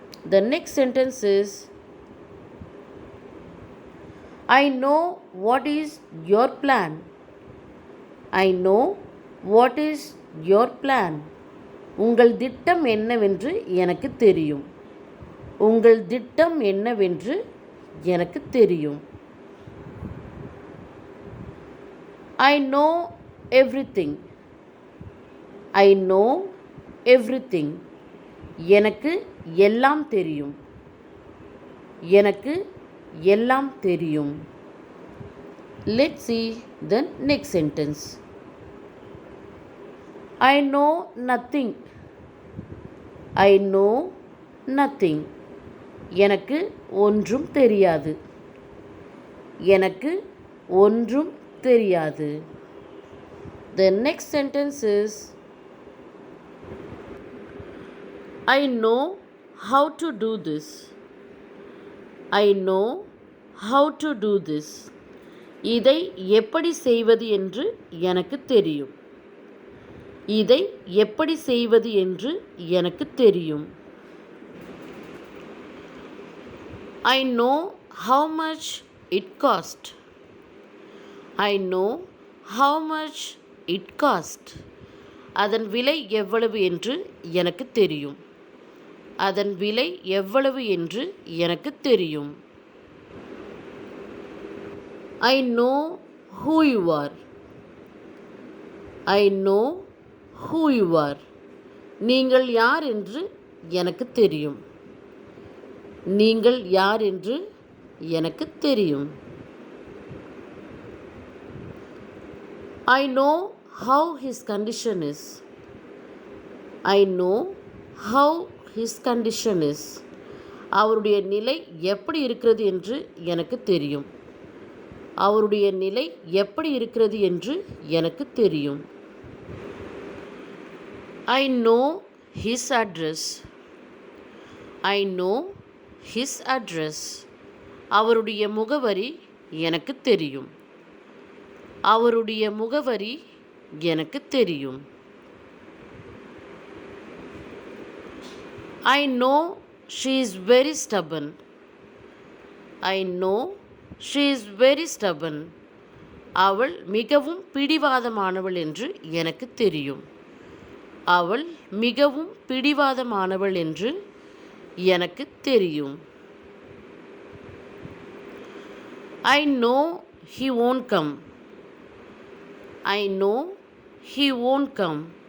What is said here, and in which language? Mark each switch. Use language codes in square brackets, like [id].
[en] The next sentence is I know what is your plan. I know what is your plan. [ta] உங்கள் திட்டம் என்னவென்று எனக்கு தெரியும். உங்கள் திட்டம் என்னவென்று எனக்கு தெரியும். [en] I know everything. I know everything. [ta] எனக்கு எல்லாம் தெரியும். எனக்கு எல்லாம் தெரியும். [en] Let's see the next sentence. I know nothing. I know nothing. [ta] எனக்கு ஒன்றும் தெரியாது. எனக்கு ஒன்றும் தெரியாது. [en] The next sentence is I know how to do this. I know how to do this. [ta] இதை எப்படி செய்வது என்று எனக்கு தெரியும். இதை எப்படி செய்வது என்று எனக்கு தெரியும். [en] I know how much it cost. I know how much it cost. [ta] அதன் விலை எவ்வளவு என்று எனக்கு தெரியும். அதன் விலை எவ்வளவு என்று எனக்கு தெரியும். [en] I know who you are. I know who you are. [ta] நீங்கள் யார் என்று எனக்கு தெரியும். நீங்கள் யார் என்று எனக்கு தெரியும். [en] I know how his condition is. I know how his condition is. [ta] அவருடைய நிலை எப்படி இருக்கிறது என்று எனக்கு தெரியும். அவருடைய நிலை எப்படி இருக்கிறது என்று எனக்கு தெரியும். [en] I know his address. I know his address. [ta] அவருடைய முகவரி எனக்கு தெரியும். அவருடைய முகவரி எனக்கு தெரியும். [en] I know she is very stubborn. I know she is very stubborn. [ta] அவள் மிகவும் பிடிவாதமானவள் என்று எனக்கு தெரியும். அவள் மிகவும் பிடிவாதமானவள் என்று எனக்கு தெரியும். [en] I know he won't come. I know he won't come.